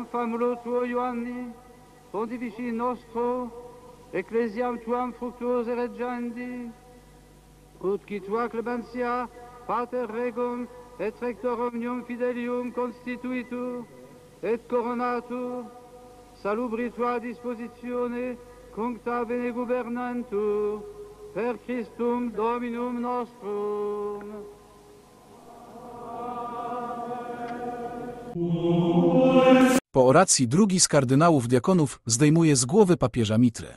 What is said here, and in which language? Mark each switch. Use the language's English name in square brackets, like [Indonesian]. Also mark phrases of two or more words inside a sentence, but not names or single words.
[Latin] famulo tuo Ioanni, pontifici nostro, ecclesiam tuam fructuose regendi, ut qui tua clementia, pater regum, et rector omnium fidelium constituitur, et coronatur, salubri tua dispositione, cuncta bene gubernantur, per Christum Dominum nostrum. [Polish] Po oracji drugi z kardynałów diakonów zdejmuje z głowy papieża mitrę.